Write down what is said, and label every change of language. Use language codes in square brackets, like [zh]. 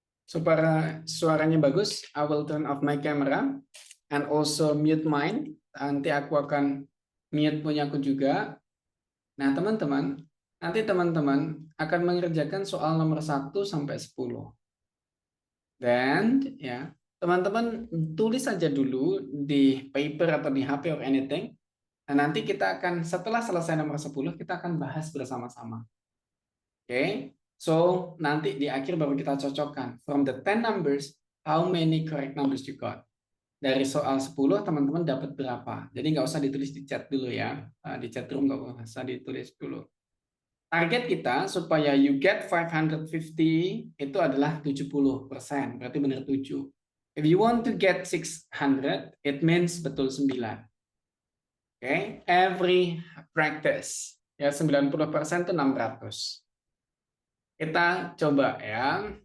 [id] Supaya suaranya bagus, [en] I will turn off my camera and also mute mine. [id] Nanti aku akan mute punya aku juga. Nah, teman-teman, nanti teman-teman akan mengerjakan soal nomor 1 sampai 10. Dan ya, teman-teman tulis saja dulu di paper atau di HP [en] or anything. [id] Nah, nanti kita akan setelah selesai nomor 10 kita akan bahas bersama-sama. Oke. So, nanti di akhir baru kita cocokkan. [en] From the 10 numbers, how many correct numbers you got? [id] Dari soal 10, teman-teman dapat berapa? Jadi nggak usah ditulis di chat dulu ya. Di chat room nggak usah ditulis dulu. Target kita supaya [en] you get [id] 550 itu adalah 70%. Berarti benar 7. [en] If you want to get 600, it means betul 9. Okay? Every practice. Ya, 90% itu 600. [id] Kita coba ya.